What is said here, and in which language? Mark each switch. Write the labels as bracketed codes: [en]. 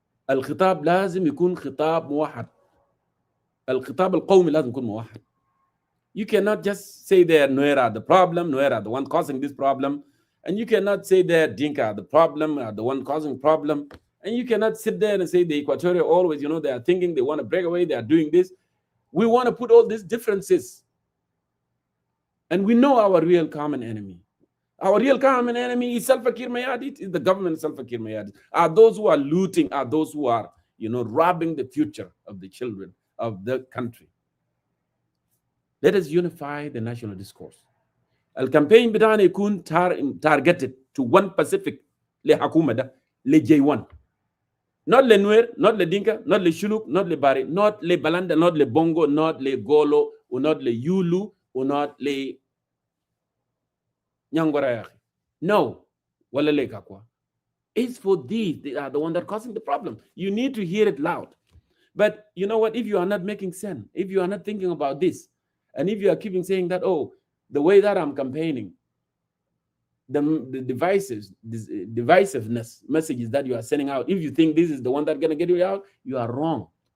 [ar] الخطاب لازم يكون خطاب موحد. الخطاب القومي لازم يكون موحد. [en] You cannot just say that Nuer are the problem, Nuer are the one causing this problem, and you cannot say that Dinka are the problem, are the one causing problem, and you cannot sit there and say the Equatorial always, they are thinking they want to break away, they are doing this. We want to put all these differences, and we know our real common enemy. Our real common enemy is Salva Kiir Mayardit, is the government of Salva Kiir Mayardit. Are those who are looting, are those who are, robbing the future of the children of the country. Let us unify the national discourse. [ar] الكامبين بتاعنا يكون [en] targeted to one specific [ar] لحكومة ده لJ1. [en] Not لنوير, not لدينكا, not لشلوك, not لباري, not لبالاندا, not لبونغو, not لغولو, or not ليولو, or not ل Nyangwara. No. It's for these. They are the one that are causing the problem. You need to hear it loud. But you know what? If you are not making sense, if you are not thinking about this, and if you are keeping saying that, oh, the way that I'm campaigning, the divisiveness messages that you are sending out, if you think this is the one that's going to get you out, you are wrong.